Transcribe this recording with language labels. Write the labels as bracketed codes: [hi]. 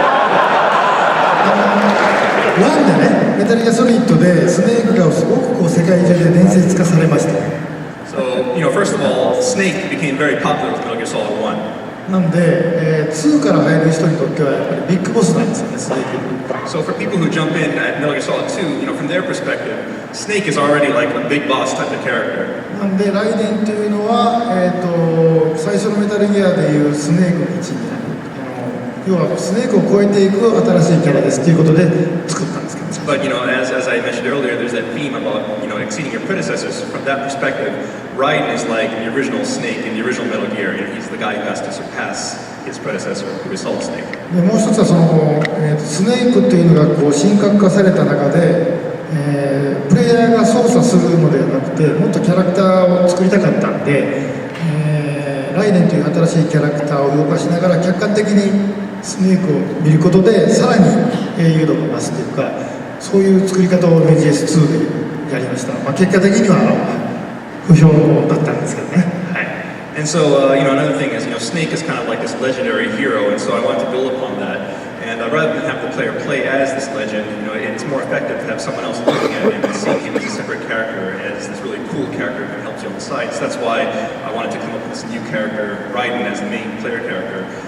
[ja] 1でね、メタルギアソリッドでスネークがすごく世界中で伝説化されました。 [en] So, first of all, Snake became very popular with Metal Gear Solid 1. [ja] なんで、2から入る人にとってはやっぱりビッグボスなんですよね、スネーク。 [en] So for people who jump in at Metal Gear Solid 2, from their perspective, Snake is already like a big boss type of character. [ja] なんでライデンというのは、最初のメタルギアでいうスネークの位置になる。要はスネークを超えていく新しいキャラですということで作ったんですけど。 [en] But as I mentioned earlier, there's that theme about exceeding your predecessors. From that perspective, Raiden is like the original Snake in the original Metal Gear. He's the guy who has to surpass his predecessor, who is Solid Snake. [ja] でもう一つはスネークというのが神格化された中で、プレイヤーが操作するのではなくて、もっとキャラクターを作りたかったんで、ライデンという新しいキャラクターを動かしながら客観的にスネークを見ることでさらに英雄度が増すというか、そういう作り方を BGS2 でやりました。結果的には不評だったんですけどね。はい。 [en] And so, another thing is, Snake is kind of like this legendary hero, and so I wanted to build upon that. And rather than have the player play as this legend, it's more effective to have someone else looking at him and seeing him as a separate character, as this really cool character who helps you on the side. So that's why I wanted to come up with this new character, Raiden, as the main player character.